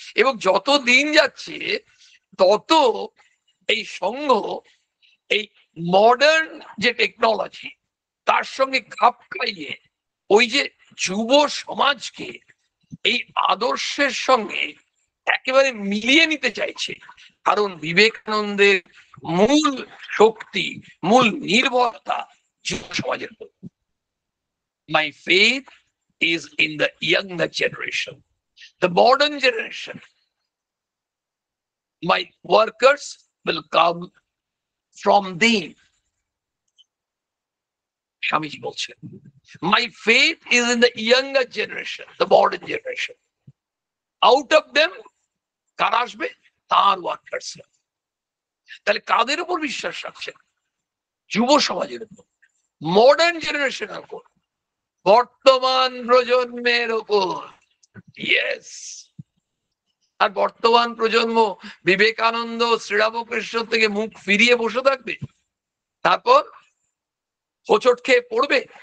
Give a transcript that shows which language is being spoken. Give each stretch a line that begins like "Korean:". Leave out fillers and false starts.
Bangla: এবং যত দিন যাচ্ছে তত এই সংঘ, এই মডার্ন যে টেকনোলজি তার সঙ্গে খাপ খাইয়ে ওই যে যুব সমাজকে এই আদর্শের সঙ্গে একেবারে মিলিয়ে নিতে চাইছে। কারণ বিবেকানন্দের মূল শক্তি, মূল নির্ভরতা যুব সমাজের উপর।
English: My faith is in the younger generation, the modern generation. My workers will come from them.
Bangla: Swamiji বলছেন,
English: my faith is in the younger generation, the modern generation. Out of them
Bangla: কারা আসবে? তার ওয়ার্কার্স। তাহলে কাদের উপর বিশ্বাস রাখছেন? যুব সমাজের উপর, মডার্ন জেনারেশনের উপর, বর্তমান প্রজন্মের উপর। ইয়েস। আর বর্তমান প্রজন্ম বিবেকানন্দ, শ্রীরামকৃষ্ণ থেকে মুখ ফিরিয়ে বসে থাকবে, তারপর হোঁচট খেয়ে পড়বে।